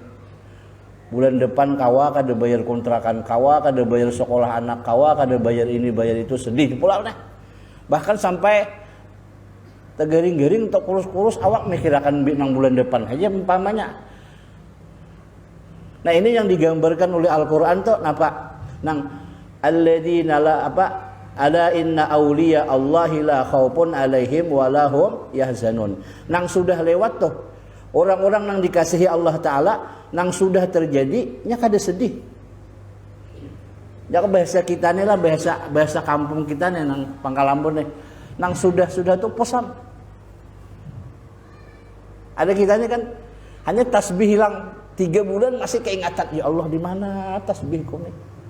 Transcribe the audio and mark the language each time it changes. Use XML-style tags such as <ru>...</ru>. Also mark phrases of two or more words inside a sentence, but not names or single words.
<bjn>Bulan depan kawa kada bayar kontrakan kawa, kada bayar sekolah anak kawa, kada bayar ini bayar itu, sedih pula nah. Bahkan sampai tegering-gering atau kurus-kurus awak mikirakan nang bulan depan aja umpamanya. Nah ini yang digambarkan oleh Al-Qur'an tuh napa? Nang</bjn> <ar>الذين لا</ar> <bjn>apa?</bjn> <ar>ألا إن أولياء الله لا خوف عليهم ولا هم يحزنون.</ar> <bjn>Nang sudah lewat tuh orang-orang yang dikasihi Allah Ta'ala, nang sudah terjadi nya kada sedih. Ya bahasa kita nih lah, bahasa kampung kita nih nang Pangkalampun nih, nang sudah tuh posam. Ada kita nih kan hanya tasbih hilang 3 bulan masih keingatan, ya Allah di mana tasbihku nih.</bjn>